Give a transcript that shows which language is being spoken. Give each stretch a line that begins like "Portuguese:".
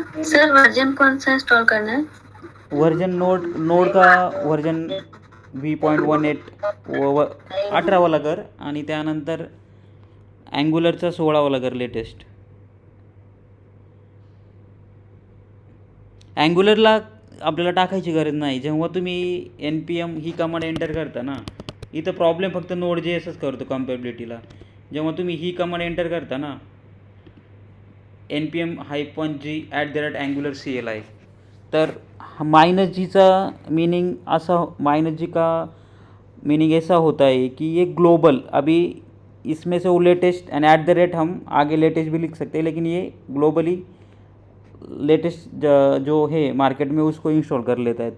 Hindi: Sir version कौन सा install करना है? वर्जन नोड का वर्जन
Marathi: V.18 18वाला कर आणि त्यानंतर अँग्युलरचा 16वाला कर लेटेस्ट. अँग्युलरला आपल्याला टाकायची गरज नाही. जेव्हा तुम्ही NPM ही कमांड एंटर करता ना, इथं प्रॉब्लेम फक्त Node.jsच करतो कम्पॅबिलिटीला. जेव्हा तुम्ही ही कमांड एंटर करता ना,
Hindi: npm-g@angularcli, तर -g मीनिंग का मीनिंग ऐसा होता है कि ये ग्लोबल, अभी इसमें से वो लेटेस्ट एंड हम आगे लेटेस्ट भी लिख सकते हैं, लेकिन ये ग्लोबली लेटेस्ट जो है मार्केट में उसको इंस्टॉल कर लेता है.